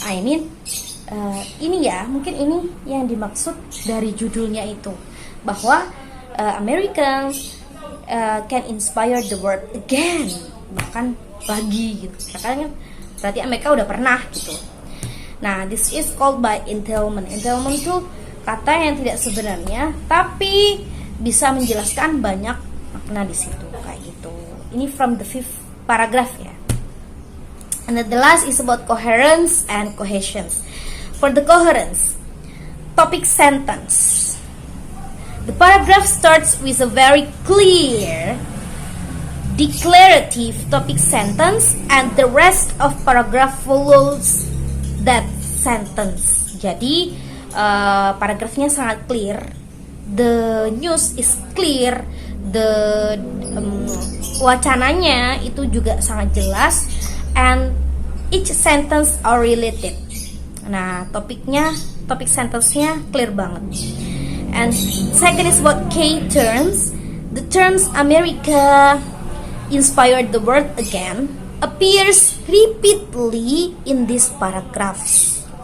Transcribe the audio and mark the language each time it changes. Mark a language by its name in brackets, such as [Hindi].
[English] I mean [Indonesian] ini ya, mungkin ini yang dimaksud dari judulnya itu, bahwa [English] Americans can inspire the world again, [Indonesian] bahkan lagi gitu. Karena berarti mereka udah pernah gitu. Nah, [English] this is called by entailment. [Indonesian] Entailment itu kata yang tidak sebenarnya tapi bisa menjelaskan banyak makna di situ kayak gitu. [English] Ini from the 5th paragraph ya. And the last is about coherence and cohesion. For the coherence, topic sentence. The paragraph starts with a very clear declarative topic sentence and the rest of paragraph follows that sentence. [Indonesian] Jadi paragrafnya sangat clear. [English] The news is clear. [Indonesian] The wacananya itu juga sangat jelas. [English] And each sentence are related. Nah, topic sentence-nya clear banget. And second is about key terms. The terms America inspired the world again appears repeatedly in these paragraphs.